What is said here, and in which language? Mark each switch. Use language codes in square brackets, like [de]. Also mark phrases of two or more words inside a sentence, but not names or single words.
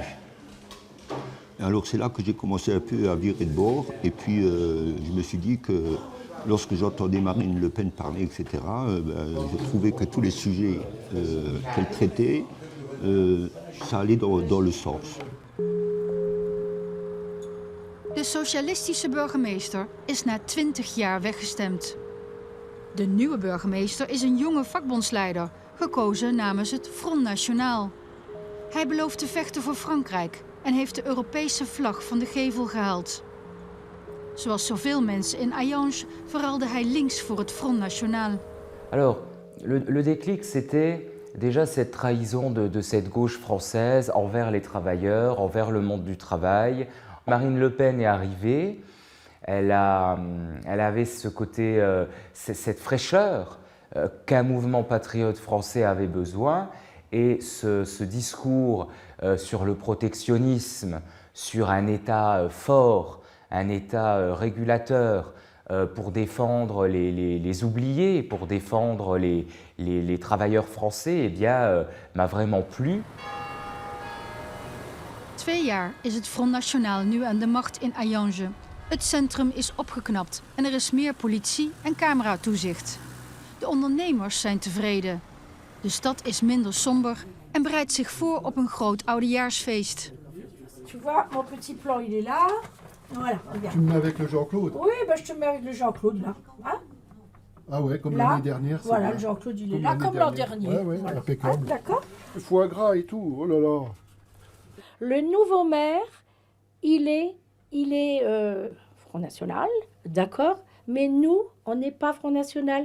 [fr] Alors c'est là que j'ai commencé un peu à virer de bord, et puis je me suis dit que lorsque j'entendais Marine Le Pen parler, etc., je trouvais que tous les sujets qu'elle traitait, ça allait dans le sens. [nl] De socialistische burgemeester is na 20 jaar weggestemd. De nieuwe burgemeester is een jonge vakbondsleider, gekozen namens het Front National. Hij belooft te vechten voor Frankrijk en heeft de Europese vlag van de gevel gehaald. Zoals zoveel mensen in Hayange verruilde hij links voor het Front National. [fr] Alors, le déclic, c'était déjà cette trahison de cette gauche française envers les travailleurs, envers le monde du travail. Marine Le Pen est arrivée, elle avait ce côté, cette fraîcheur qu'un mouvement patriote français avait besoin, et ce discours sur le protectionnisme, sur un État fort, un État régulateur pour défendre les oubliés, pour défendre les travailleurs français, eh bien, m'a vraiment plu. [nl] 2 jaar is het Front National nu aan de macht in Hayange. Het centrum is opgeknapt en er is meer politie en cameratoezicht. De ondernemers zijn tevreden. De stad is minder somber en bereidt zich voor op een groot oudejaarsfeest. [fr] Tu vois, mon petit plan, il est là. Voilà, regarde. Tu me mets avec le Jean-Claude? Oui, ben, je te mets avec le Jean-Claude, là. Hein? Ah ouais, comme Là, l'année dernière. Voilà, le Jean-Claude, il est là, comme l'an dernier. Ouais, ouais, Voilà. impeccable. Ah, d'accord. Foie gras et tout, oh là là. Le nouveau maire, il est Front National, d'accord, mais nous, on n'est pas Front National.